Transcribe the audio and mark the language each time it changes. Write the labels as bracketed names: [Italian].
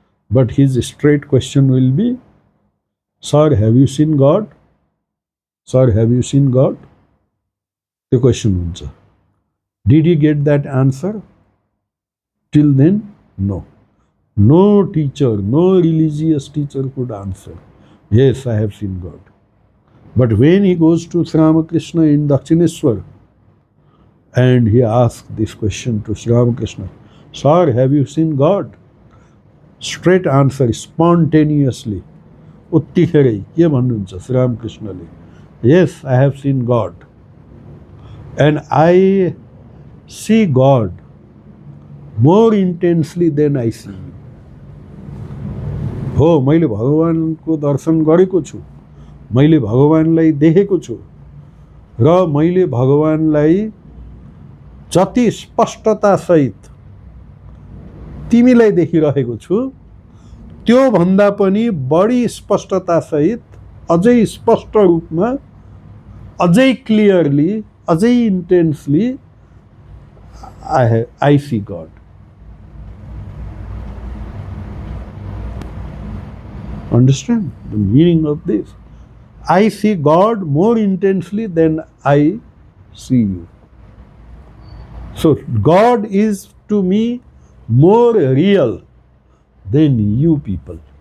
[English] but his straight question will be, sir have you seen God, sir have you seen God, [Nepali] त्यो question हुन्छ। [English] Did you get that answer? Till then no. No teacher, no religious teacher could answer, yes, I have seen God. But when he goes to Sri Ramakrishna in Dakshineshwar and he asks this question to Sri Ramakrishna, sir, have you seen God? Straight answer, spontaneously. [Nepali] उत्तिखेरै के भन्नुहुन्छ Shri रामकृष्णले? [English] Yes, I have seen God. And I see God more intensely than I see you. [Nepali] हो, मैले भगवानको दर्शन गरेको छु, मैले भगवानलाई देखेको छु, र मैले भगवानलाई जति स्पष्टतासहित तिमीलाई देखिरहेको छु त्यो भन्दा पनि बढी स्पष्टतासहित, अझै स्पष्ट रूपमा, अझै क्लियरली, अझै intensely [English] I see God. Understand the meaning of this? I see God more intensely than I see you. So God is to me more real than you people.